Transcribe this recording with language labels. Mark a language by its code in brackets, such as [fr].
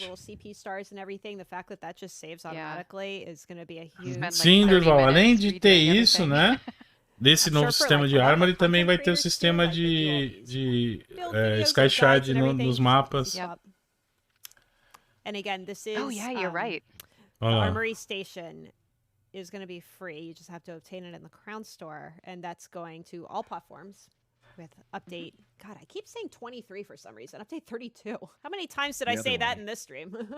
[en] little CP stars and everything. The fact that that just saves automatically is going to be a huge. [pt] Sim, Durval, além de ter isso, né? Desse novo sistema de Armory também vai ter o sistema de Sky Shard nos mapas. [en] And again, this is you're right. The Armory Station is going to be free. You just have to obtain it in the Crown Store, and that's going to all platforms with update. God, I keep saying 23 for some reason. Update 32. How many times did I say that in this stream?